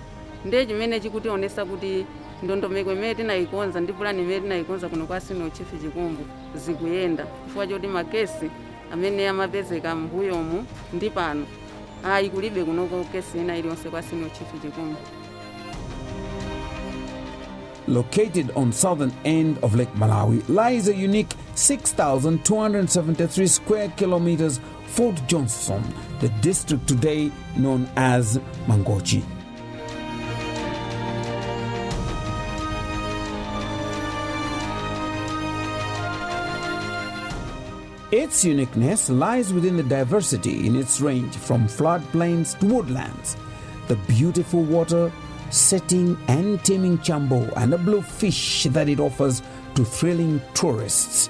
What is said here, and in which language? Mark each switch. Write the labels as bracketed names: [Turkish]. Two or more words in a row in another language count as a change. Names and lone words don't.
[Nyanja] Ndiye chimene chikutionesa kuti ndondomeko imene tinayikonza ndi pulani imene tinayikonza kuno kwa senior chief Chikumbu zikuyenda chifukwa choti makesi amene amapezeka m'mbuyomu ndi pano ayi kulibe kunoko kesi ina iliyonse kwa senior chief Chikumba. [English] Located on southern end of Lake Malawi lies a unique 6,273 square kilometers Fort Johnson, the district today known as Mangochi. Its uniqueness lies within the diversity in its range from floodplains to woodlands, the beautiful water, setting and teeming chambo, and the blue fish that it offers to thrilling tourists.